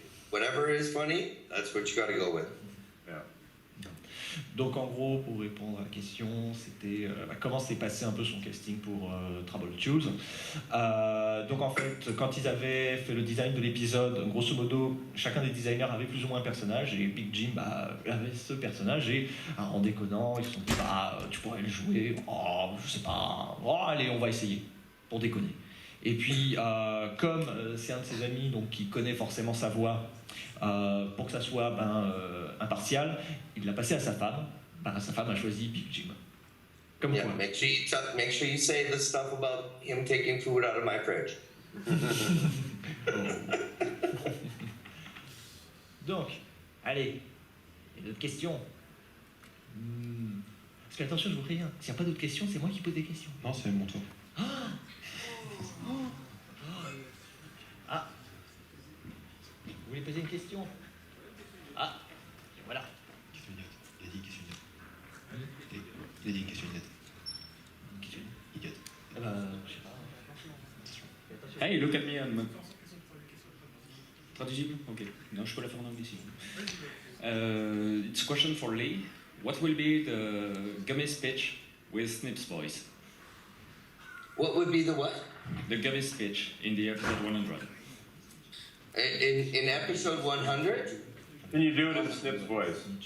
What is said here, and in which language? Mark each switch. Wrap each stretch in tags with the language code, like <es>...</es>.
<en>Whatever is funny, that's what you gotta go with. Yeah.</en> <fr>Donc en gros, pour répondre à la question, c'était comment s'est passé un peu son casting pour Troubleshoes. Donc en fait, quand ils avaient fait le design de l'épisode, grosso modo, chacun des designers avait plus ou moins un personnage, et Big Jim avait ce personnage, et en déconnant, ils se sont dit tu pourrais le jouer, je sais pas, allez, on va essayer, pour déconner. Et puis, comme c'est un de ses amis donc, qui connaît forcément sa voix, pour que ça soit impartial, il l'a passé à sa femme. Sa femme a choisi Big Jim. Comme quoi.</fr> <en>Make sure you say the stuff about him taking food out of my fridge.</en> <fr>Donc, allez, il y a d'autres questions. Parce que attention, je vous préviens, s'il n'y a pas d'autres questions, c'est moi qui pose des questions. Non, c'est mon tour. Vous voulez poser une question? Voilà. Question idiote. Il a dit question idiote. Il a dit une question idiote. Une question idiote. Je sais pas.</fr> <en>Hey, look at me.</en> <fr>Traduisible?</fr> <en>Ok.</en> <fr>Non, je peux la faire en anglais si vous voulez.</fr> <en>It's a question for Lee. What will be the gummy speech with Snip's voice? What would be the what? The gummy speech in the episode 100. In episode 100? Can you do it in Snip's voice?</en>